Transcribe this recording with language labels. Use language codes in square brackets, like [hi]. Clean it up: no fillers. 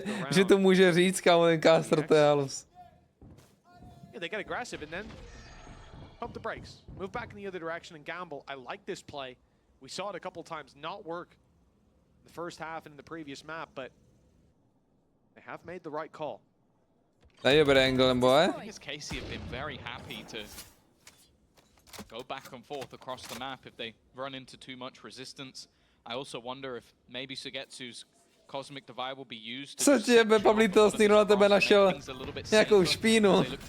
[cs] Že to může říct, kámo, ten caster, to je halus. [en] They get aggressive and then pump the brakes. Move back in the other direction and gamble. I like this play. We saw it a couple times not work in the first half and in the previous map, but they have made the right call. That you better angle, boy. I think KC have been very happy to go back and forth across the map if they run into too much resistance. I also wonder if maybe Sugetsu's Cosmic Divide will be used to... [cs] Co ti jebe, Pablito, stejno na tebe našel nějakou špínu.